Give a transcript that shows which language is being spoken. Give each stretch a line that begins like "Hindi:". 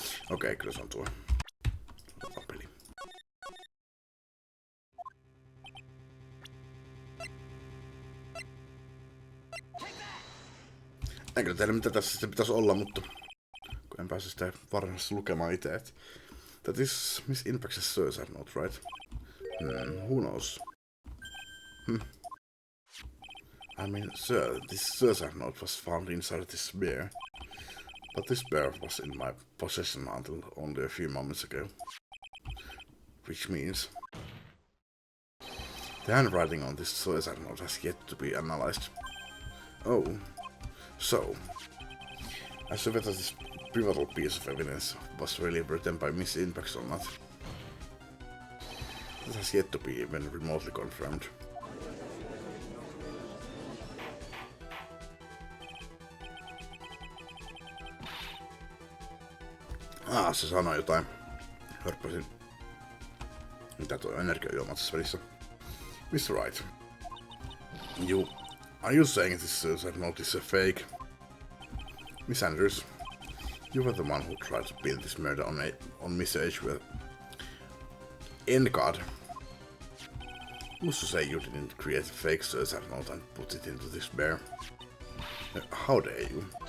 Finnish: Okei, kyllä se on tuo. Peli. En kyllä tiedä mitä tässä sitten pitäisi olla, mutta kun en pääse sitä varsinaisesti lukemaan itse.
English: That is Miss Impact's suicide note, right? Who knows? I mean, sir, this suicide note was found inside this bear. But this bear was in my possession until only a few moments ago. Which means the handwriting on this suicide note has yet to be analyzed. Oh, so as to whether this pivotal piece of evidence was really written by Miss Impact or not, that has yet to be even remotely confirmed.
Finnish: Se sanoi jotain. Hörppäsin. Mitä tuo energiajuoma tässä välissä?
English: Mr. Wright. Are you saying this suicide note is a fake? Miss Andrews, you were the one who tried to pin this murder on Miss Edgeworth. God. Who's to say you didn't create a fake suicide note and put it into this bear? How dare you?